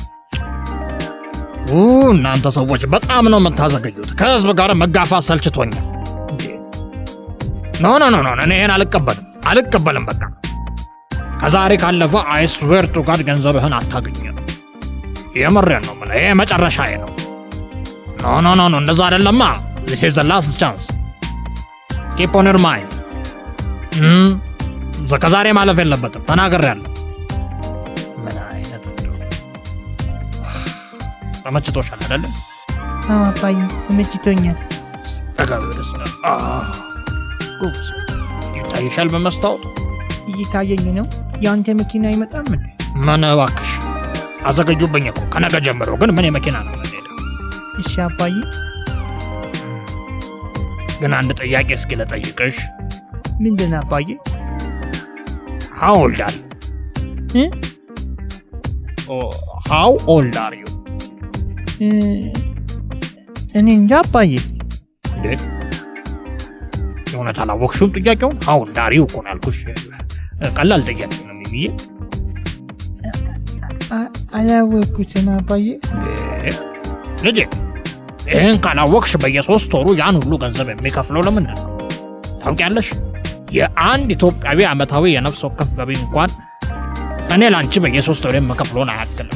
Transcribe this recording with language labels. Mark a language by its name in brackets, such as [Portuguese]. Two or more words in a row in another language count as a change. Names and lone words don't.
[Amharic] እናንተ ሰዎች በጣም ነው የምታዘገዩት። ከህዝብ ጋር መጋፋት ሰልችቶኛል። ኖ እኔ ይሄን አልቀበልም። በቃ ከዛሬ ካለፈ [English] I swear to God [Amharic] ገንዘብህን አታገኝም። የምሬን ነው የምልህ፣ ይሄ መጨረሻዬ ነው። ኖ እንደዛ አይደለማ። [English] this is the last chance. keep on your mind. [Amharic] ከዛሬ ማለፍ የለበትም ተናግሬያለሁ። ምን አይነት ተመችቶሻል አይደል? አባዬ ተመችቶኛል። ተጋብረስ ይታይሻል በመስታወት? እየታየኝ ነው። ያንተ መኪና አይመጣም እንዴ? ምን እባክሽ አዘገዩብኝ እኮ። ከነገ ጀምሮ ግን ምን የመኪና ነው የምንሄደው? እሺ አባዬ። ግን አንድ ጥያቄ እስኪ ልጠይቅሽ። ምንድን አባዬ? [English] How old are you? How old are you? [Amharic] እኔ እንጃ አባዬ። እንዴ የሆነ ታላወቅሽውም ጥያቄውን? [English] How old are you [Amharic] እኮ ነው ያልኩሽ። ቀላል ጥያቄ ነው የሚብዬ። አላወቅኩትም አባዬ። ልጄ ይህን ካላወቅሽ በየ3 ወሩ ያን ሁሉ ገንዘብ የሚከፍለው ለምንድን ነው ታውቂያለሽ? የአንድ ኢትዮጵያዊ ዓመታዊ የነፍስ ወከፍ ገቢ እንኳን እኔ ላንቺ በየ3 ወሩ የምከፍለውን አያክልም።